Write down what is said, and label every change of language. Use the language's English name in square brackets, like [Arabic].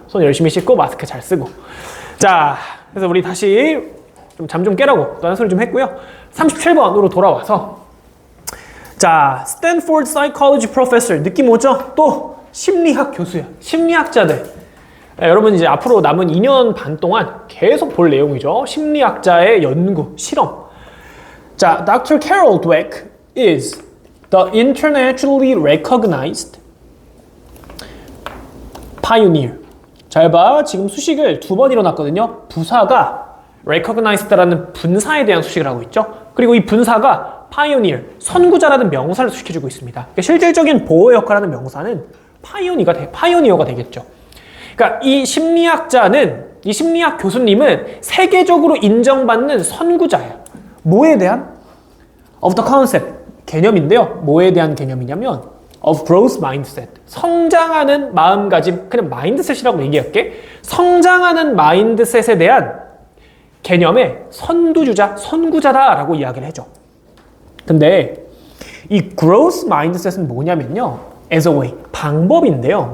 [Korean] 손 열심히 씻고 마스크 잘 쓰고. 자, 그래서 우리 다시 좀 잠 좀 깨라고 또 한 소리 좀 했고요. 37번으로 돌아와서, 자, 스탠포드 사이콜로지 프로페서, 느낌 오죠? 또 심리학 교수야. 심리학자들. 여러분 이제 앞으로 남은 2년 반 동안 계속 볼 내용이죠. 심리학자의 연구, 실험. 자, Dr. [English] Carol Dweck is the internationally recognized pioneer. [Korean] 잘 봐. 지금 수식을 2번 일어났거든요. 부사가 recognized라는 분사에 대한 수식을 하고 있죠. 그리고 이 분사가 pioneer, 선구자라는 명사를 수식해주고 있습니다. 그러니까 실질적인 보호 역할하는 명사는 파이오니어가 되겠죠. 그러니까 이 심리학자는, 이 심리학 교수님은 세계적으로 인정받는 선구자예요. 뭐에 대한? [English] Of the concept, [Korean] 개념인데요. 뭐에 대한 개념이냐면 [English] of growth mindset, [Korean] 성장하는 마음가짐, 그냥 마인드셋이라고 얘기할게. 성장하는 마인드셋에 대한 개념의 선구자다라고 이야기를 해줘. 근데 이 growth mindset은 뭐냐면요, [English] as a way, [Korean] 방법인데요.